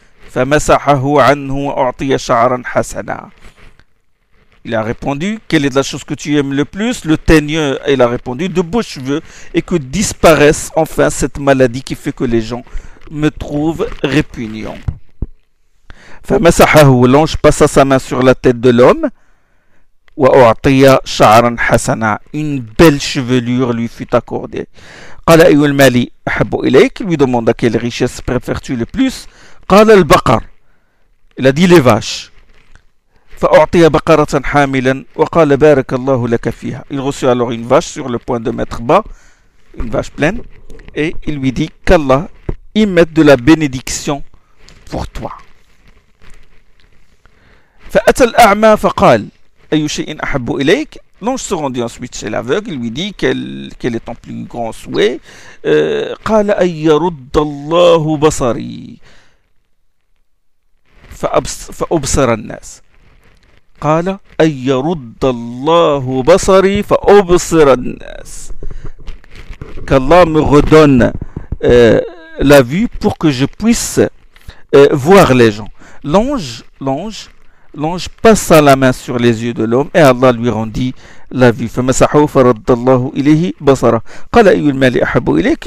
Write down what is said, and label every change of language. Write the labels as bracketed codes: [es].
[ar] فمسحه عنه واعطي شعرا حسنا. [fr] Il a répondu, quelle est la chose que tu aimes le plus? Le teigneur, il a répondu, de beaux cheveux, et que disparaisse enfin cette maladie qui fait que les gens me trouvent répugnant. فمسحه, l'ange passa sa main sur la tête de l'homme, [ar] واعطي شعرا حسنا, [fr] une belle chevelure lui fut accordée. [ar] قال أي المال أحب إليك, [fr] lui demanda quelle richesse préfères-tu le plus. [ar] قال البقر. [fr] Il a dit les vaches. [ar] فأعطي بقرة حاملا وقال بارك الله لك فيها. [fr] Il reçut alors une vache sur le point de mettre bas, une vache pleine, et il lui dit qu'Allah y mette de la bénédiction pour toi. [ar] فأتى الأعمى فقال أي شيء أحب إليك. [fr] L'ange se rendit ensuite chez l'aveugle, il lui dit quel est ton plus grand souhait. [ar] قال أن يرد الله بصري. فأبصر الناس. قال أن يرد الله بصري فأبصر الناس. [fr] Qu'Allah me redonne la vue pour que je puisse voir les gens. L'ange passa la main sur les yeux de l'homme et Allah lui rendit la vue. [ar] فمسحه فرد الله إليه بصره. قال أي المال أحب إليك.